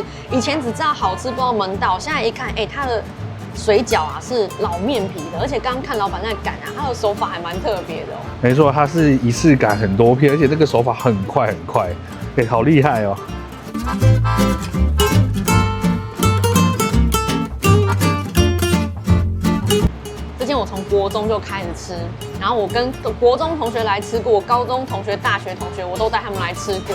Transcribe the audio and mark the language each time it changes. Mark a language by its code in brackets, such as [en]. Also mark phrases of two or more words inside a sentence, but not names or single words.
[zh] 以前只知道好吃不知道門道，現在一看，它的水餃啊是老麵皮的，而且剛剛看老闆在擀啊，他的手法還蠻特別的哦。沒錯，它是一次擀很多片，而且這個手法很快，好厲害哦。我從國中就開始吃，然後我跟國中同學來吃過，高中同學、大學同學我都帶他們來吃過。